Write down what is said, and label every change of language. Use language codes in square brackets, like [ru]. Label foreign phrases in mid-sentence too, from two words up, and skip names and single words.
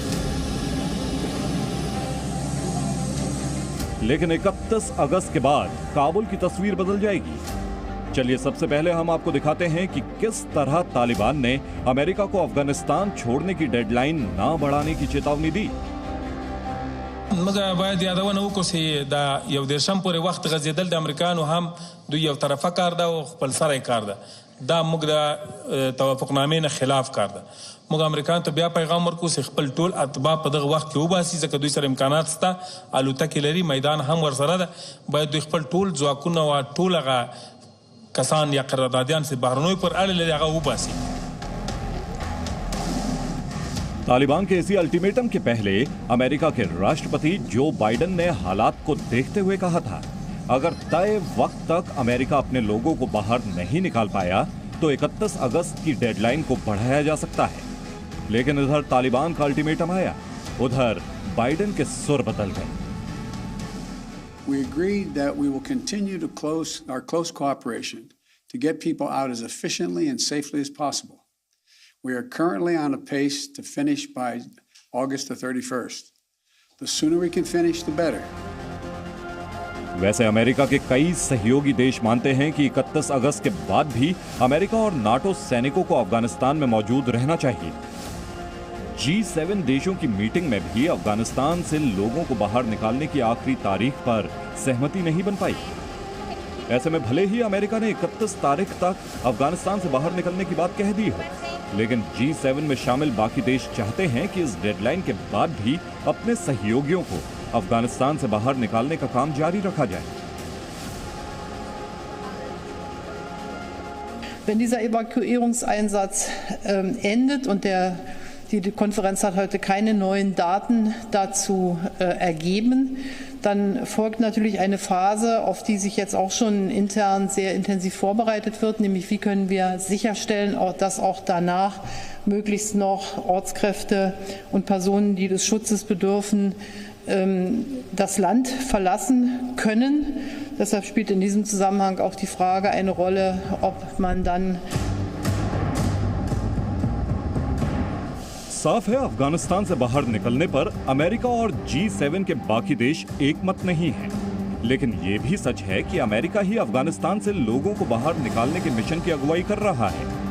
[hi] लेकिन 31 अगस्त के बाद काबुल की तस्वीर बदल जाएगी। चलिए सबसे पहले हम आपको दिखाते हैं कि किस तरह तालिबान ने अमेरिका को अफगानिस्तान छोड़ने की डेडलाइन ना बढ़ाने की चेतावनी दी। [ps] مګه باید یادونه وکړو چې دا یو دیرشم پورې وخت غځېدل د امریکانو هم دوی یو طرفه کار ده او خپل سره کار ده، دا موږ د توافقنامې نه خلاف کار ده. موږ امریکایانو ته بیا پیغام ورکړو چې خپل ټول اتباع په دغه وخت کې وباسي، ځکه دوی سره امکانات شته، الوتکې لري، میدان هم ورسره ده. باید دوی خپل ټول ځواکونه او ټول هغه کسان یا قراردادیان چې بهرنیو پر اړه لري هغه وباسي. [hi] तालिबान के इसी अल्टीमेटम के पहले अमेरिका के राष्ट्रपति जो बाइडेन ने हालात को देखते हुए कहा था, अगर तय वक्त तक अमेरिका अपने लोगों को बाहर नहीं निकाल पाया तो 31 अगस्त की डेडलाइन को बढ़ाया जा सकता है। लेकिन इधर तालिबान का अल्टीमेटम आया, उधर बाइडेन के सुर बदल गए। [en] We agreed that we will continue to our close cooperation to get people out as efficiently and safely as possible. We are currently on a pace to finish by August the 31st. The sooner we can finish, the better. [hi] वैसे अमेरिका के कई सहयोगी देश मानते हैं कि 31 अगस्त के बाद भी अमेरिका और नाटो सैनिकों को अफगानिस्तान में मौजूद रहना चाहिए। G7 देशों की मीटिंग में भी अफगानिस्तान से लोगों को बाहर निकालने की आखिरी तारीख पर सहमति नहीं बन पाई। ऐसे में भले ही अमेरिका ने 31 तारीख तक अफगानिस्तान से बाहर निकलने की बात कह दी हो, लेकिन G7 में शामिल बाकी देश चाहते हैं कि इस डेडलाइन के बाद भी अपने सहयोगियों को अफगानिस्तान से बाहर निकालने का काम जारी रखा जाए। [de] Wenn dieser Evakuierungseinsatz endet und die Konferenz hat heute keine neuen Daten dazu ergeben, dann folgt natürlich eine Phase, auf die sich jetzt auch schon intern sehr intensiv vorbereitet wird, nämlich wie können wir sicherstellen, dass auch danach möglichst noch Ortskräfte und Personen, die des Schutzes bedürfen, das Land verlassen können. Deshalb spielt in diesem Zusammenhang auch die Frage eine Rolle, ob man dann [hi] साफ है, अफगानिस्तान से बाहर निकलने पर अमेरिका और G7 के बाकी देश एकमत नहीं हैं। लेकिन यह भी सच है कि अमेरिका ही अफगानिस्तान से लोगों को बाहर निकालने के मिशन की अगुवाई कर रहा है।